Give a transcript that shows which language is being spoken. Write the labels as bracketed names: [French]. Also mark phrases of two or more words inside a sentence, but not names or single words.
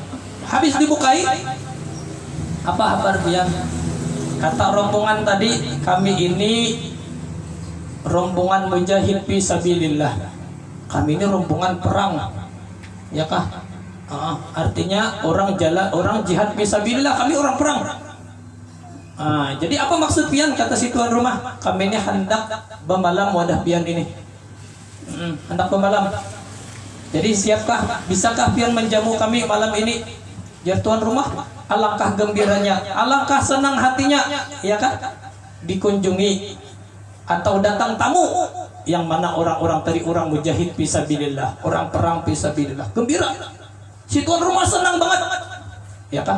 [Indonesian] Habis dibukai, apa kabar dia? Kata rombongan tadi, kami ini rombongan [Arabic] mujahid fi sabilillah. [Indonesian] Kami ini rombongan perang. Ya kah? Artinya orang [Arabic] jihad fi sabilillah, [Indonesian] kami orang perang. Jadi apa maksud pian? Kata si tuan rumah, kami ini hendak [Banjar] bemalam wadah pian [Indonesian] ini. Hendak bemalam. Jadi siapkah, bisakah pian menjamu kami malam ini? Ya tuan rumah, alangkah gembiranya, alangkah senang hatinya, ya kan? Dikunjungi atau datang tamu yang mana orang-orang tadi orang [Arabic] mujahid fisabilillah, [Indonesian] orang perang fisabilillah, gembira. Si tuan rumah senang banget, ya kan?